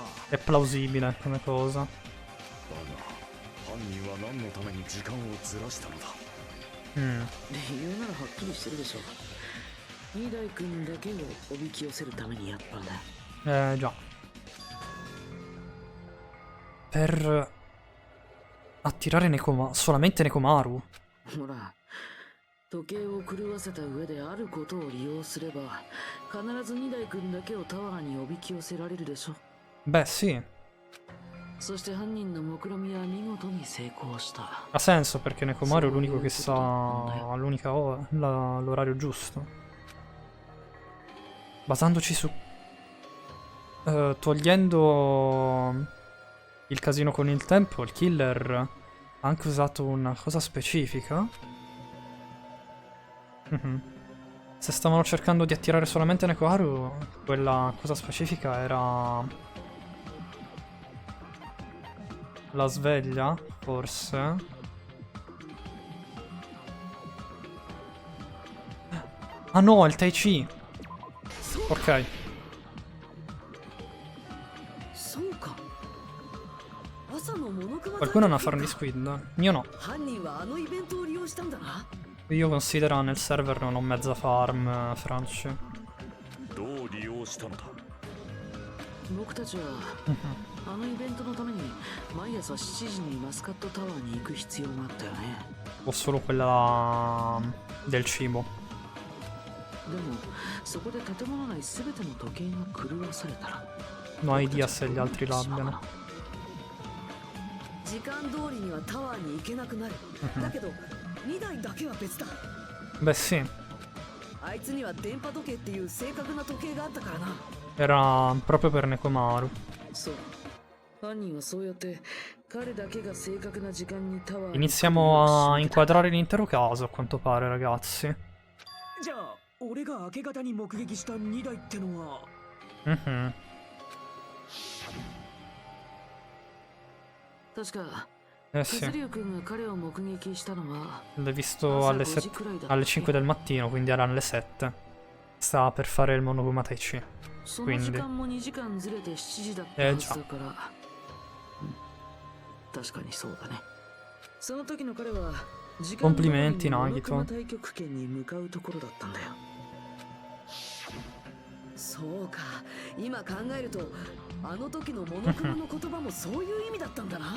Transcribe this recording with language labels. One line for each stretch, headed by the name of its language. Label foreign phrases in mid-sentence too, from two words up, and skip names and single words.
Italian: È plausibile come cosa.
Japanese: だが犯人は何のために時間をずらしたのだ理由ならはっきりしてるでしょ二代君だけをおびき寄せるためにやったんだ
Italian: Già. Per attirare solamente Nekomaru.
Japanese: ほら時計を狂わせた上であることを利用すれば必ず二代君だけをタワーにおびき寄せられるでしょ
Italian: Beh, sì.
Japanese: そして犯人の目論見は見事に成功した
Italian: Ha senso perché Nekomaru è l'unico che sa l'orario giusto. Basandoci su... togliendo il casino con il tempo, il killer ha anche usato una cosa specifica. Se stavano cercando di attirare solamente Nekomaru, quella cosa specifica era... la sveglia, forse. Ah no, il Tai Chi. Ok.
Japanese: そうか朝のモノクマ
Italian: Qualcuno ha una Farm di Squid? Io no.
Japanese: 犯人はあのイベントを利用したんだな
Italian: Io considero nel server non ho mezza farm, Franci.
Japanese: どう利用したのだ。僕たちはあのイベントのために毎朝7時にマスカットタワーに行く必要があったよね。
Italian: O solo quella del cibo.
Japanese: でもそこで建物内すべての時計が狂わされたら
English: No idea
Italian: se gli altri l'abbiano.
Japanese: 時間通りにはタワーに行けなくなる。だけど2台だけは別だ。
Italian: Beh sì,
Japanese: あいつには電波時計っていう正確な時計があったからな。
Italian: era proprio per Nekomaru.
Japanese: そう。犯人はそうやって彼だけが正確な時間にタワーに
Italian: Iniziamo a inquadrare l'intero caso, a quanto pare, ragazzi.
Japanese: じゃあ俺が明け方に目撃した2台ってのは Mhm. 確か
Italian: Eh
Japanese: ク
Italian: sì,
Japanese: ズリュウ君が彼を目撃したのは
Italian: l'hai visto alle 5 del mattino, quindi erano le 7. Stava per fare il Monokuma Tai Chi.
Japanese: その時間も2時間ずれて7時だったはずだから、確かにそうだね。その時の彼は時間通りに
Italian: Complimenti,
Japanese: モノ
Italian: Nagito.
Japanese: クマ太極拳に向かうところだったんだよ。そうか、今考えるとあの時のモノクマの言葉もそういう意味だったんだな。